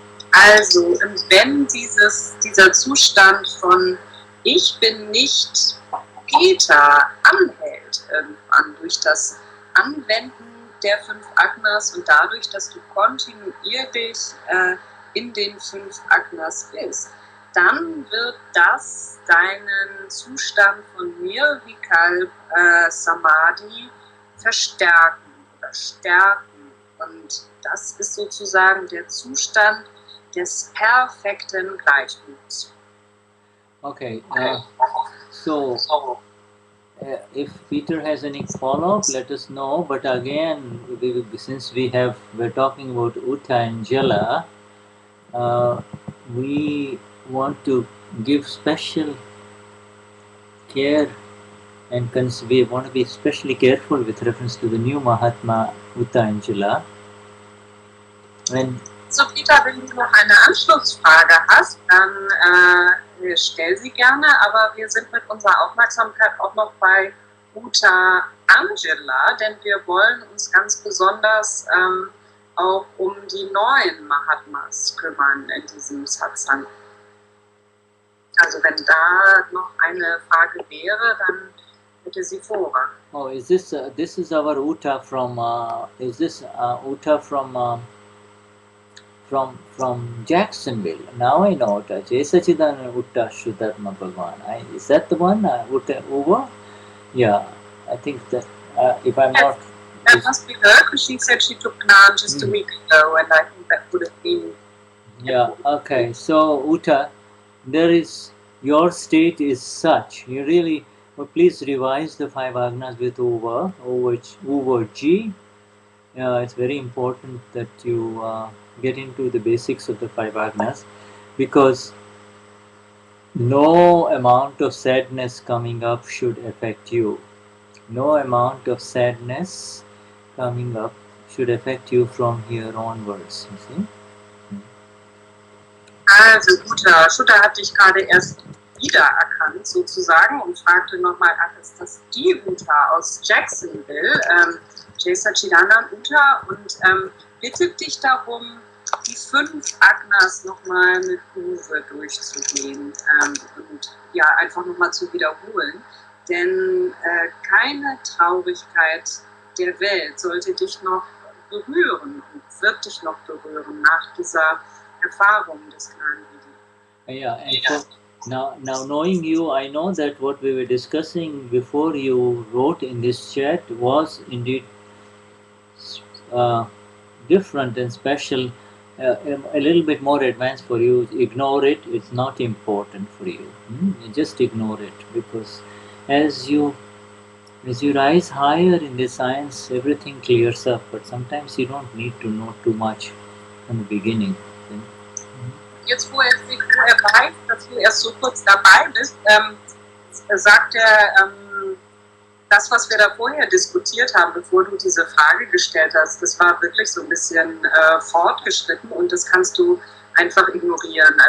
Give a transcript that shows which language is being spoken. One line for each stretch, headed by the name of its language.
German: Also, und wenn dieser Zustand von ich bin nicht Peter anhält, irgendwann durch das Anwenden der 5 Agnas und dadurch, dass du kontinuierlich in den 5 Agnas bist, dann wird das deinen Zustand von Nirvikalp Samadhi verstärken oder stärken. Und das ist sozusagen der Zustand des perfekten Gleichmuts.
English: Okay, so if Peter has any follow-up, let us know. But again, since we're talking about Uta and Jala, we want to give special care, and we want to be especially careful with reference to the new Mahatma Uta and Jala.
German: So Peter, wenn du noch eine Anschlussfrage hast, dann stell sie gerne, aber wir sind mit unserer Aufmerksamkeit auch noch bei Uta Angela, denn wir wollen uns ganz besonders auch um die neuen Mahatmas kümmern in diesem Satsang. Also wenn da noch eine Frage wäre, dann Metaphora.
English: Oh, is this this is our Uta from? Is this Uta from Jacksonville? Now I know Uta. Jai Sachidananda Uta Shuddharma Bhagwan. Is that the one? Uta Uva? Yeah, I think that. If I'm not. That must be her, because she said she took Gnan just a week ago, and I think that would have been. Yeah. Okay. So Uta, there is your state is such. You really. Well, please revise the 5 Agnas with over G. It's very important that you get into the basics of the 5 Agnas, because no amount of sadness coming up should affect you. No amount of sadness coming up should affect you from here onwards. You see?
German: Also Shuddha hat dich gerade erst wiedererkannt sozusagen und fragte nochmal, ach, ist das die Uta aus Jacksonville, Jai Sachidanand Uta, und bittet dich darum, die 5 Agnas nochmal mit Uwe durchzugehen und ja, einfach nochmal zu wiederholen. Denn keine Traurigkeit der Welt sollte dich noch berühren und wird dich noch berühren nach dieser Erfahrung des Gnani.
English: Yeah, and so now knowing you, I know that what we were discussing before you wrote in this chat was indeed different and special, a little bit more advanced for you. Ignore it, it's not important for you. Just ignore it, because as you rise higher in the science, everything clears up, but sometimes you don't need to know too much from the beginning.
German: Jetzt, wo er weiß, dass du erst so kurz dabei bist, sagt er, das, was wir da vorher diskutiert haben, bevor du diese Frage gestellt hast, das war wirklich so ein bisschen fortgeschritten, und das kannst du einfach ignorieren.